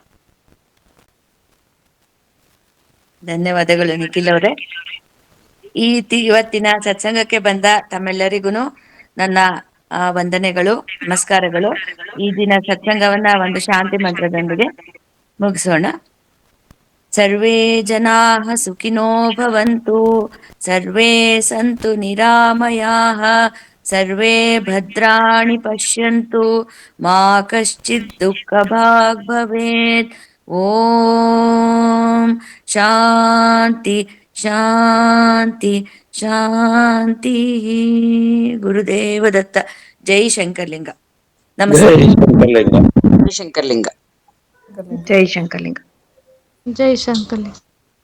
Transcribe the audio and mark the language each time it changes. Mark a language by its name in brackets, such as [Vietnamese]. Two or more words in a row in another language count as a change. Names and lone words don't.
[Kannada] ಧನ್ಯವಾದಗಳು ನಿಖಿಲ್ ಅವರೇ. ಇವತ್ತಿನ ಸತ್ಸಂಗಕ್ಕೆ ಬಂದ ತಮ್ಮೆಲ್ಲರಿಗೂ ನನ್ನ ವಂದನೆಗಳು, ನಮಸ್ಕಾರಗಳು. ಈ ದಿನ ಸತ್ಸಂಗವನ್ನ ಒಂದು ಶಾಂತಿ ಮಂತ್ರದೊಂದಿಗೆ ಮುಗಿಸೋಣ. [Sanskrit] ಸರ್ವೇ ಜನಾಃ ಸುಖಿನೋ ಭವಂತು, ಸರ್ವೇ ಸಂತು ನಿರಾಮಯಾಃ, ಸರ್ವೇ ಭದ್ರಾಣಿ ಪಶ್ಯಂತು, ಮಾ ಕಶ್ಚಿತ್ ದುಃಖಭಾಗ್ ಭವೇತ್. ಓಂ ಶಾಂತಿ ಶಾಂತಿ ಶಾಂತಿ. [Kannada] ಗುರುದೇವ ದತ್ತ. ಜೈ ಶಂಕರ್ಲಿಂಗ. ನಮಸ್ತೆ. ಶಂಕರ್ಲಿಂಗ. ಜೈ ಶಂಕರ್ಲಿಂಗ. ಜೈ ಶಂಕರ್ಲಿಂಗ.